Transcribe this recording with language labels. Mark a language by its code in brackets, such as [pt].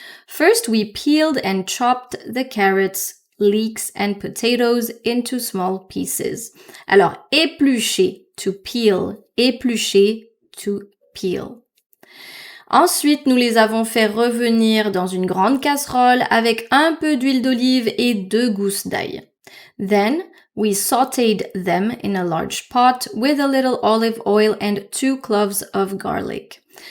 [en] First, we peeled and chopped the carrots, leeks and potatoes into small pieces. [fr] Alors, éplucher, [en] to peel, éplucher, to peel. [fr] Ensuite, nous les avons fait revenir dans une grande casserole avec un peu d'huile d'olive et 2 gousses d'ail. [en] Then, we sautéed them in a large pot with a little olive oil and 2 cloves of garlic.